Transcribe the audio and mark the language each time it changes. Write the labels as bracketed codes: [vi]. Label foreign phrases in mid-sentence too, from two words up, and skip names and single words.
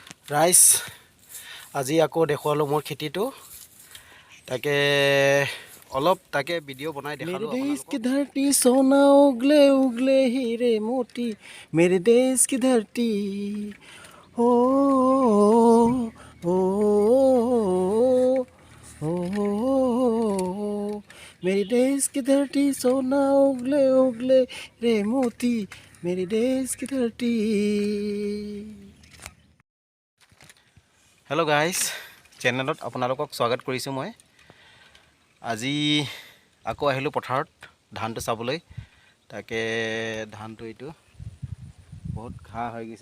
[as] ৰাইজ আজি আকৌ দেখুৱালোঁ মোৰ খেতিটো তাকে অলপ ভিডিঅ' বনাই দেখালোঁ [hi] मेरे देश की धरती सोना उगले उगले हीरे मोती मेरे देश की धरती ओ ओ ओ मेरे देश की धरती सोना उगले उगले रे मोती मेरे देश की धरती। [en] hello guys, [as] চেনেলত আপোনালোকক স্বাগত কৰিছোঁ। মই আজি আকৌ আহিলোঁ পথাৰত ধানটো চাবলৈ। তাকে ধানটো এইটো বহুত ঘাঁহ হৈ গৈছে।